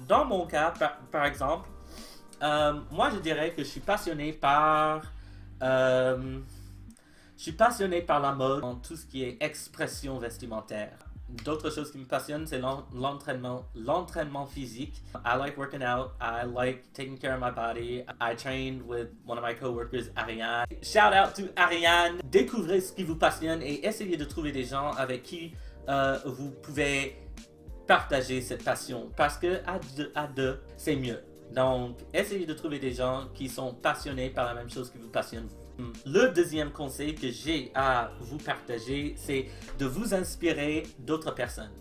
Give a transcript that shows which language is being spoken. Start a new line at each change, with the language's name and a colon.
French: Dans mon cas, par exemple, moi je dirais que je suis passionné par la mode, tout ce qui est expression vestimentaire. D'autres choses qui me passionnent, c'est l'entraînement physique.
English: I like working out. I like taking care of my body. I trained with one of my coworkers, Ariane. Shout out to Ariane.
French: Découvrez ce qui vous passionne et essayez de trouver des gens avec qui vous pouvez partager cette passion. Parce que à deux, c'est mieux. Donc, essayez de trouver des gens qui sont passionnés par la même chose qui vous passionne. Le deuxième conseil que j'ai à vous partager, c'est de vous inspirer d'autres personnes.